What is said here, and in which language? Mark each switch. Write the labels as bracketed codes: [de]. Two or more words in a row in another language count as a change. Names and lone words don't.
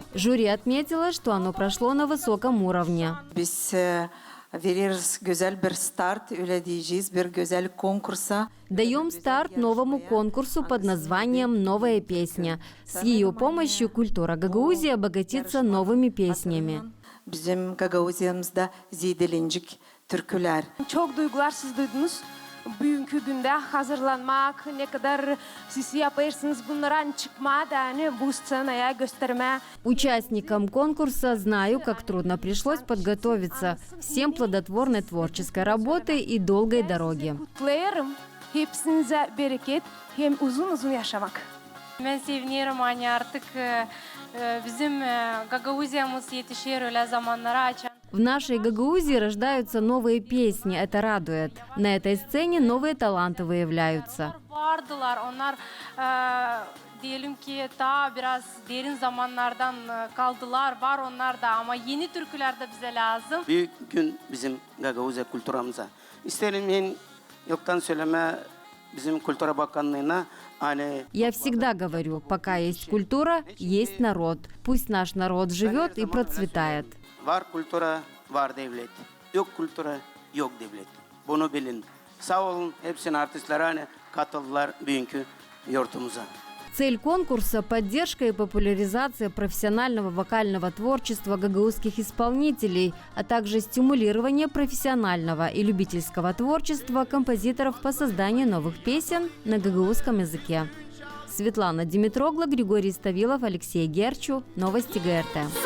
[ru] Жюри отметило, что оно прошло на высоком уровне. Даем старт новому конкурсу под названием «Новая песня». С ее помощью культура Гагаузии обогатится новыми песнями. [gag] Bugünkü günde hazırlanmak, ne kadar siz yaparsınız bunların çıkma da bu scenaya gösterme. [ru] Участникам конкурса знаю, как трудно пришлось подготовиться. Всем плодотворной творческой работы и долгой дороги. [gag] Kutlarım. Hepsinize bereket, hem uzun uzun yaşamak. Ben seviniyorum hani artık bizim Gagauziyamız yetişiyor öyle zamanlara açan. [ru] В нашей Гагаузии рождаются новые песни, это радует. На этой сцене новые таланты выявляются. [gag] Diyelim ki ta biraz derin zamanlardan kaldılar, var onlar da ama yeni türküler de bize lazım. Büyük gün bizim Gagauzya kültürümüze. İsterim en yoktan söyleme bizim Kültür Bakanlığı'na. [ru] Я всегда говорю, пока есть культура, есть народ. Пусть наш народ живет и процветает. [gag] Var kültüre, var devlet. Yok kültüre, yok devlet. Bunu bilin. Sağ olun hepsinin artistlere katıldılar bugünkü yurtumuza. [ru] Цель конкурса – поддержка и популяризация профессионального вокального творчества гагаузских исполнителей, а также стимулирование профессионального и любительского творчества композиторов по созданию новых песен на гагаузском языке. Светлана Димитрогла, Григорий Ставилов, Алексей Герчу.